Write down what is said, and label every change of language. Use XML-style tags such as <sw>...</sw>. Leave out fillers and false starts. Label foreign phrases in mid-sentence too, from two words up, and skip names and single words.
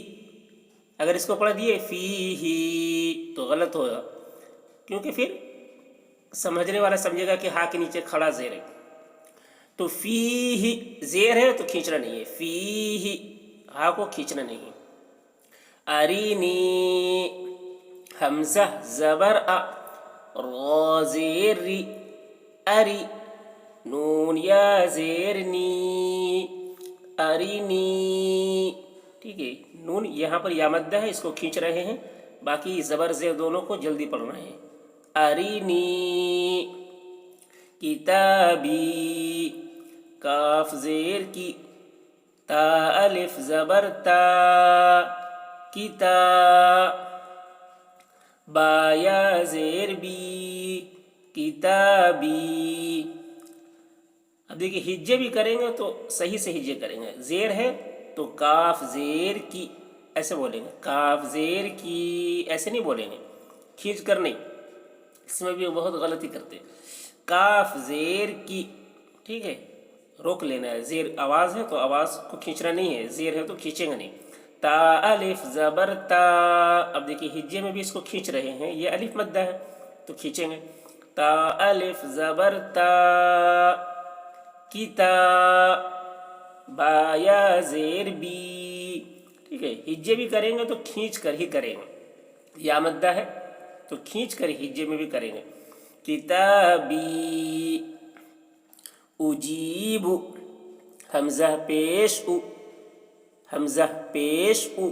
<ur>اگر اس کو پڑھ دیے فیہ تو غلط ہوگا، کیونکہ پھر سمجھنے والا سمجھے گا کہ ہا کے نیچے کھڑا زیر ہے. تو فیہ زیر ہے تو کھینچنا نہیں ہے، فیہ ہا کو کھینچنا نہیں ہے. ارینی، حمزہ زبر ا، را زیر ری، اری، نون یا زیر نی، ارینی. ٹھیک ہے، نون یہاں پر یا مدہ ہے، اس کو کھینچ رہے ہیں، باقی زبر زیر دونوں کو جلدی پڑھنا ہے. ارینی کتابی، کاف زیر کی، تا الف زبر تا، کتا، با یا زیر بی، کتابی. اب دیکھیے ہجے بھی کریں گے تو صحیح سے ہجے کریں گے. زیر ہے تو کاف زیر کی ایسے بولیں گے، کاف زیر کی ایسے نہیں بولیں گے، کھینچ کر نہیں. اس میں بھی بہت غلطی کرتے ہیں. کاف زیر کی، ٹھیک ہے، روک لینا ہے. زیر آواز ہے تو آواز کو کھینچنا نہیں ہے، زیر ہے تو کھینچیں گے نہیں. تا الف زبر تا. اب دیکھیے ہجے میں بھی اس کو کھینچ رہے ہیں، یہ الف مدہ ہے تو کھینچیں گے. تا الف زبر تا، کتا، با یا زیر بی. ٹھیک ہے، ہجے بھی کریں گے تو کھینچ کر ہی کریں گے. یا مدہ ہے تو کھینچ کر ہجے میں بھی کریں گے. کتابی، اجیب، حمزہ پیش او، حمزہ پیش او.</ur>